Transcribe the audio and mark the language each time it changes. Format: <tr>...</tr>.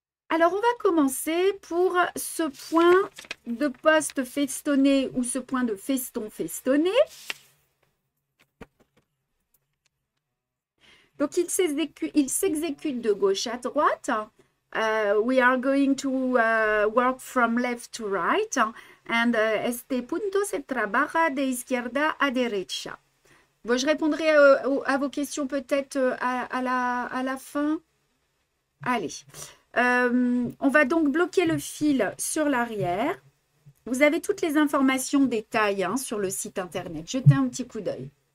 <fr>Alors, on va commencer pour ce point de poste festonné ou ce point de feston festonné. Donc, il s'exécute de gauche à droite.</fr> <en>We are going to work from left to right.</en> <es>And este punto se trabaja de izquierda a derecha.</es> <fr>Bon, je répondrai à vos questions peut-être à la fin. Allez. On va donc bloquer le fil sur l'arrière. Vous avez toutes les informations détails hein, sur le site internet. Jetez un petit coup d'œil.</fr>